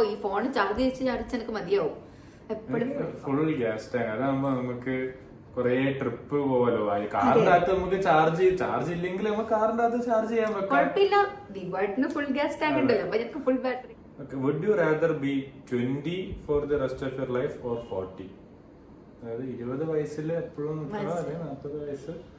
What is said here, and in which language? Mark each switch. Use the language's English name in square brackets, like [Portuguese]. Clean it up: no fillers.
[Malayalam] ഈ phone charge വെച്ച് ചാടിച്ച് എനിക്ക് മതിയാവും എപ്പോഴും. ഫുൾ ഗ്യാസ് ടാങ്ക് അതാകുമ്പോ നമുക്ക് കൊറേ ട്രിപ്പ് പോവല്ലോ. കാറിന്റെ അകത്ത് നമുക്ക് ചാർജ് ഇല്ലെങ്കിൽ നമുക്ക് കാറിന്റെ അകത്ത് ചാർജ് ചെയ്യാൻ പറ്റും, കുഴപ്പമില്ല. ദീപാട്ടിന് ഫുൾ ഗ്യാസ് ടാങ്ക് ഉണ്ടല്ലോ, അപ്പൊ എനിക്ക് full battery. [English] Would you rather be 20 for the rest of your life or 40? [Malayalam] അതായത് 20 വയസ്സിൽ എപ്പോഴും നിൽക്കണോ അല്ലെ 40 വയസ്സ്?